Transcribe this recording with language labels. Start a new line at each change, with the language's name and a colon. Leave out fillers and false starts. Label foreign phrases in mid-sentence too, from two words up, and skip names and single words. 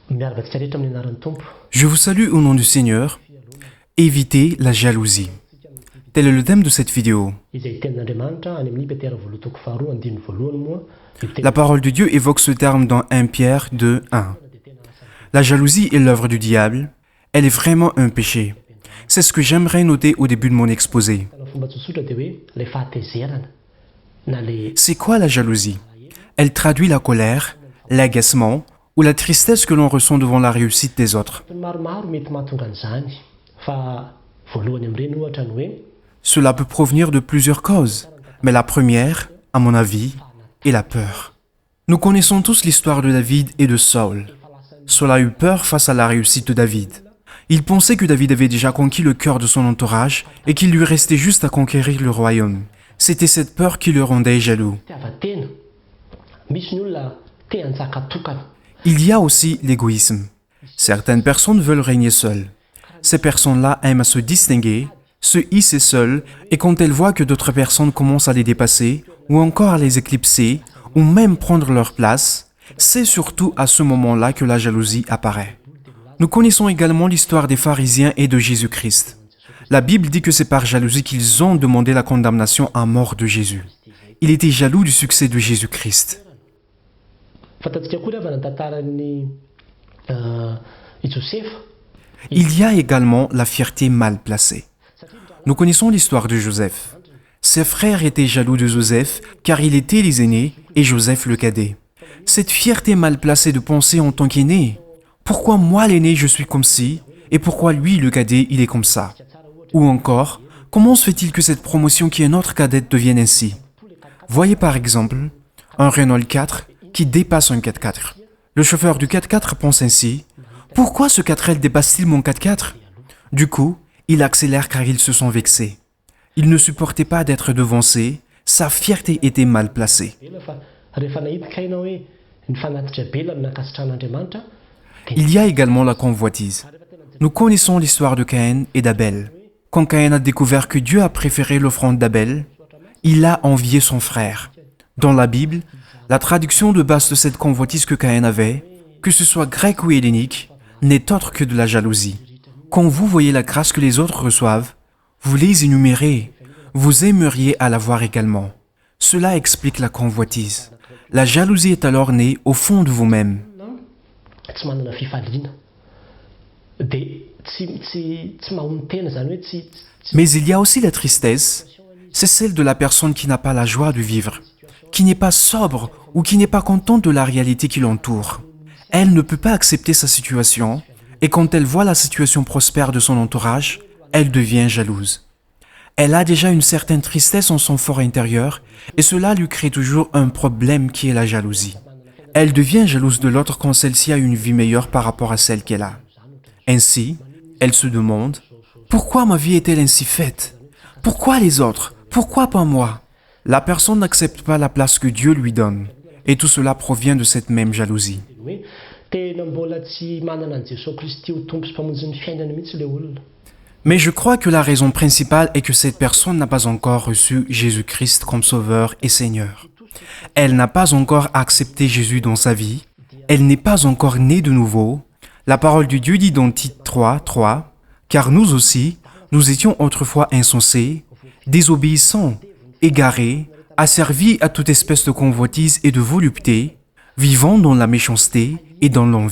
Malagasy: Miaravatsika rehetra amin'ny anaran'ny Tompo.
French: Je vous salue au nom du Seigneur. Évitez la jalousie. Tel est le thème de cette vidéo.
Malagasy: Izay tenin'Andriamanitra any amin'ny Petera voalohany toko faharoa andininy voalohany moa.
French: La parole de Dieu évoque ce terme dans 1 Pierre 2, 1. La jalousie est l'œuvre du diable. Elle est vraiment un péché. C'est ce que j'aimerais noter au début de mon exposé.
Malagasy: Fomba tsotsotra dia hoe ilay fahatezerana na ilay
French: C'est quoi la jalousie? Elle traduit la colère, l'agacement ou la tristesse que l'on ressent devant la réussite des autres.
Malagasy: maromaro mety mahatonga an'izany fa voalohany amin'ireny ohatra ny hoe
French: Cela peut provenir de plusieurs causes, mais la première, à mon avis, est la peur. Nous connaissons tous l'histoire de David et de Saul. Saul a eu peur face à la réussite de David. Il pensait que David avait déjà conquis le cœur de son entourage et qu'il lui restait juste à conquérir le royaume. C'était cette peur qui le rendait jaloux.
Malagasy: tiavatena. Misy ny olona te hanjaka tokana.
French: Il y a aussi l'égoïsme. Certaines personnes veulent régner seules. Ces personnes-là aiment à se distinguer, se hisser seules, et quand elles voient que d'autres personnes commencent à les dépasser, ou encore à les éclipser, ou même prendre leur place, c'est surtout à ce moment-là que la jalousie apparaît. Nous connaissons également l'histoire des pharisiens et de Jésus-Christ. La Bible dit que c'est par jalousie qu'ils ont demandé la condamnation à mort de Jésus. Il était jaloux du succès de Jésus-Christ.
Malagasy: Fantatsika koa ravana ny tantaran'ny i Josefa.
French: Il y a également la fierté mal placée. Nous connaissons l'histoire de Joseph. Ses frères étaient jaloux de Joseph car il était les aînés et Joseph le cadet. Cette fierté mal placée de penser en tant qu'aîné. Pourquoi moi l'aîné je suis comme ci et pourquoi lui le cadet il est comme ça? Ou encore, comment se fait-il que cette promotion qui est notre cadette devienne ainsi? Voyez par exemple un Renault 4 qui dépasse un 4x4. Le chauffeur du 4x4 pense ainsi: pourquoi ce 4L dépasse-t-il mon 4x4? Du coup, il accélère car il se sent vexé. Il ne supportait pas d'être devancé, sa fierté était mal placée.
Malagasy: Fa rehefa nahita ianao hoe ny fanatitra be la nakasitran'Andriamanitra.
French: Il y a également la convoitise. Nous connaissons l'histoire de Caïn et d'Abel. Quand Caïn a découvert que Dieu a préféré l'offrande d'Abel, il a envié son frère. Dans la Bible, la traduction de base de cette convoitise que Caïn avait, que ce soit grec ou hellénique, n'est autre que de la jalousie. Quand vous voyez la grâce que les autres reçoivent, vous les énumérez, vous aimeriez à l'avoir également. Cela explique la convoitise. La jalousie est alors née au fond de vous-même.
Malagasy: Tsy manana fifaliana. Dia tsy mahomby tena izany hoe tsy
French: Mais il y a aussi la tristesse, c'est celle de la personne qui n'a pas la joie de vivre, qui n'est pas sobre ou qui n'est pas contente de la réalité qui l'entoure. Elle ne peut pas accepter sa situation, et quand elle voit la situation prospère de son entourage, elle devient jalouse. Elle a déjà une certaine tristesse en son fort intérieur, et cela lui crée toujours un problème qui est la jalousie. Elle devient jalouse de l'autre quand celle-ci a une vie meilleure par rapport à celle qu'elle a. Ainsi, elle se demande: pourquoi ma vie est-elle ainsi faite? Pourquoi les autres? Pourquoi pas moi? La personne n'accepte pas la place que Dieu lui donne. Et tout cela provient de cette même jalousie.
Malagasy: hoe tena mbola tsy manana an' Jesosy Kristy ho tompo sy mpamonjy ny fiainany mihitsy ilay olona.
French: Mais je crois que la raison principale est que cette personne n'a pas encore reçu Jésus-Christ comme Sauveur et Seigneur. Elle n'a pas encore accepté Jésus dans sa vie. Elle n'est pas encore née de nouveau. La parole de Dieu dit dans Tite 3, 3, « Car nous aussi, nous étions autrefois insensés, désobéissants, égarés, asservis à toute espèce de convoitise et de volupté, vivant dans la méchanceté et dans l'envie.